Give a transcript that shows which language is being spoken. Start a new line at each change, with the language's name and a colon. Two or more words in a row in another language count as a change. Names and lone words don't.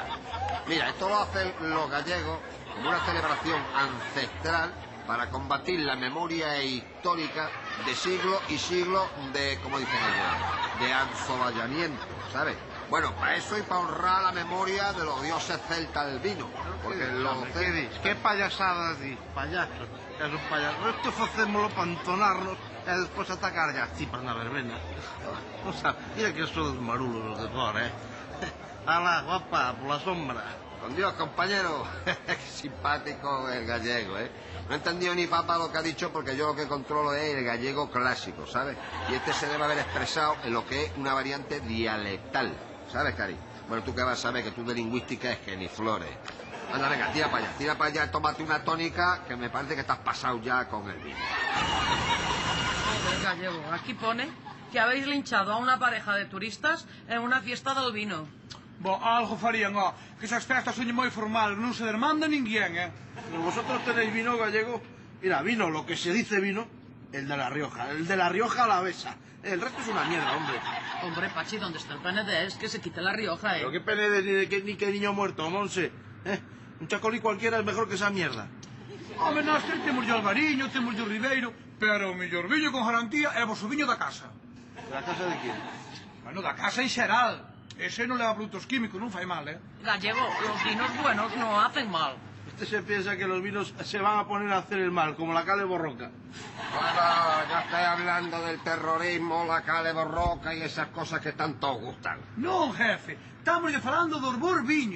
Spanish: Mira, esto lo hacen los gallegos como una celebración ancestral para combatir la memoria histórica de siglos y siglos de, como dicen ellos, de anzoballamiento, ¿sabes? Bueno, para eso y para honrar la memoria de los dioses celtas del vino. Porque ¿Qué dices? ¿Qué payasadas dices? Payaso. Es un payaso.
Galician: Esto facémoslo para entonarnos e despois atacar as chipas na verbena.
Spanish: O sea,
Galician: mira que son os marulos los de fora, ¿eh?
Spanish: Ala, guapa, por la sombra. Con Dios, compañero. Qué simpático el gallego, ¿eh? No he entendido ni papa lo que ha dicho porque yo lo que controlo es el gallego clásico, ¿sabes? Y este se debe haber expresado en lo que es una variante dialectal, ¿sabes, Cari? Bueno, tú qué vas a saber, que tú de lingüística es que ni flores. Anda, venga, tira para allá, tómate una tónica, que me parece que estás pasado ya con el vino. Joder, gallego, aquí pone que habéis linchado a una pareja de turistas en una fiesta del vino.
Galician: Bo, algo farían, que esas festas son moi formal, non se demanda ninguén,
Spanish: Pero vosotros tenéis vino gallego. Mira, vino, lo que se dice vino, el de La Rioja. El de La Rioja alavesa. El resto es una mierda, hombre. Hombre, Pachi, ¿dónde está el Penedés? Que se quite La Rioja, Pero qué Penedés ni qué niño muerto, Monse. Un chacolí cualquiera es mejor que esa mierda.
Galician: Home, nós temos o Albariño, temos o Ribeiro, pero o mellor viño con garantía é o vosso viño da casa. Da casa
Spanish: de quién?
Galician: Bueno, da casa en xeral. Ese non leva produtos químicos, non fai mal,
Spanish: Gallego, los vinos buenos no hacen mal. Este se piensa que los vinos se van a poner a hacer el mal, como la Cale Borroca. Bueno, ya estoy hablando del terrorismo, la Cale Borroca y esas cosas que tanto os gustan.
Galician: Non, jefe, estamos falando dos bons viños.